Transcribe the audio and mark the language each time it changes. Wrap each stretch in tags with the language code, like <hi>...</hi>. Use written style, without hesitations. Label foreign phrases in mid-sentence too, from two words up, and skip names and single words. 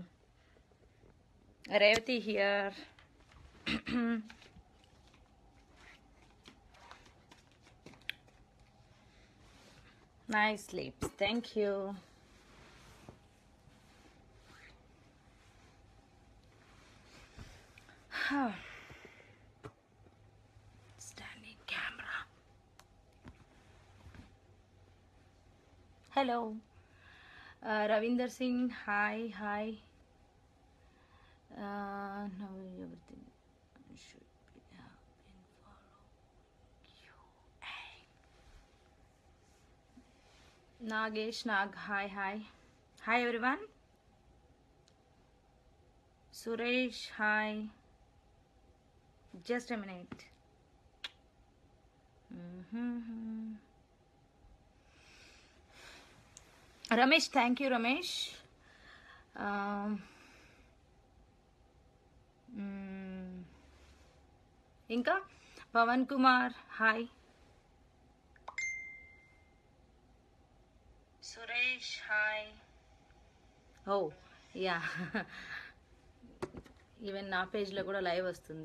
<en>Revati here. Nice sleeps. Thank you. Standing camera. Hello. Ravinder Singh. Hi, hi. Now everything should be been follow you. Hey. Nagesh Nag. Hi, hi. Hi, everyone. Suresh. Hi. Just a minute. Ramesh, thank you, Ramesh.</en> <te>ఇంకా పవన్ కుమార్ హాయ్. సురేష్ హాయ్. ఓ యా, ఈవెన్ నా పేజ్లో కూడా లైవ్ వస్తుంది.</te>